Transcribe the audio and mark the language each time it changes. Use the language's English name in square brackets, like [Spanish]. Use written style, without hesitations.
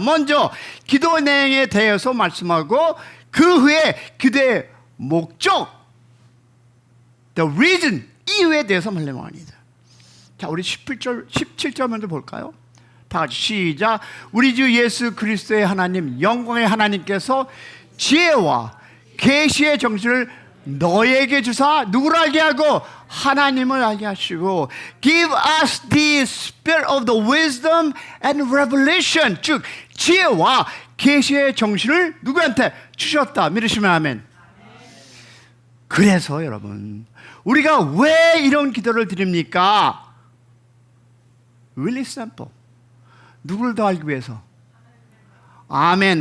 [Korean] 먼저 기도 내용에 대해서 말씀하고 그 후에 기도의 목적, [English] the reason, [Korean] 이유에 대해서 말씀합니다. 자, 우리 17절 먼저 볼까요? 다 같이 시작. 우리 주 예수 그리스도의 하나님, 영광의 하나님께서 지혜와 계시의 정신을 너에게 주사 누구를 알게 하고? 하나님을 알게 하시고 [English] Give us the spirit of the wisdom and revelation. [Korean] 즉 지혜와 계시의 정신을 누구한테 주셨다. 믿으시면 아멘. 그래서 여러분, 우리가 왜 이런 기도를 드립니까? [English] Really simple. [Korean] 누구를 더 알기 위해서? 아멘.